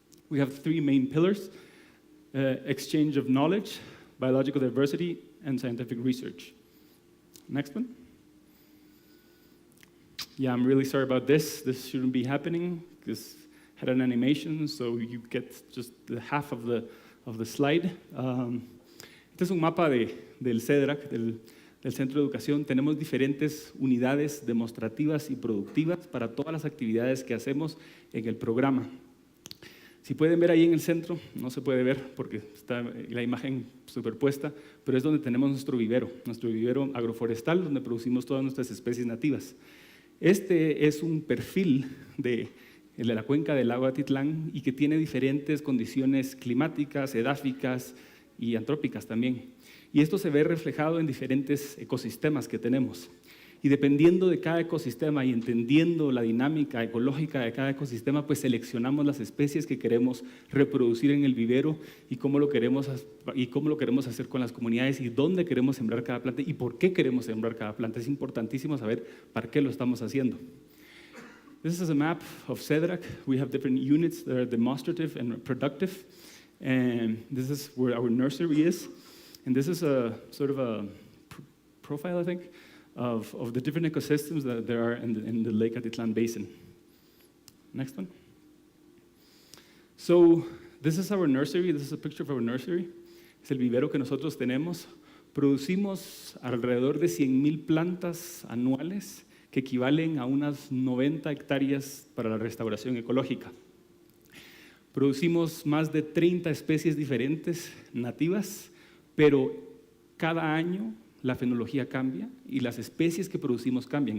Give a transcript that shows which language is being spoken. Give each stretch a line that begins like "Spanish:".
English: We have 3 main pillars: exchange of knowledge, biological diversity, and scientific research. Next one. Yeah, I'm really sorry about this. This shouldn't be happening. This had an animation, so you get just the half of the slide.
Spanish: Este es un mapa del CEDRAC, del Centro de Educación. Tenemos diferentes unidades demostrativas y productivas para todas las actividades que hacemos en el programa. Si pueden ver ahí en el centro, no se puede ver porque está la imagen superpuesta, pero es donde tenemos nuestro vivero agroforestal, donde producimos todas nuestras especies nativas. Este es un perfil de la cuenca del lago Atitlán y que tiene diferentes condiciones climáticas, edáficas y antrópicas también. Y esto se ve reflejado en diferentes ecosistemas que tenemos. Y dependiendo de cada ecosistema y entendiendo la dinámica ecológica de cada ecosistema, pues seleccionamos las especies que queremos reproducir en el vivero y cómo lo queremos hacer con las comunidades y dónde queremos sembrar cada planta y por qué queremos sembrar cada planta. Es importantísimo saber para qué lo estamos haciendo.
English: This is a map of CEDRAC. We have different units that are demonstrative and productive. And this is where our nursery is. And this is a sort of a profile, I think, of the different ecosystems that there are in the Lake Atitlán Basin. Next one. So this is our nursery. This is a picture of our nursery.
Spanish: Es el vivero que nosotros tenemos. Producimos alrededor de 100,000 plantas anuales que equivalen a unas 90 hectáreas para la restauración ecológica. Producimos más de 30 especies diferentes nativas, pero cada año la fenología cambia y las especies que producimos cambian.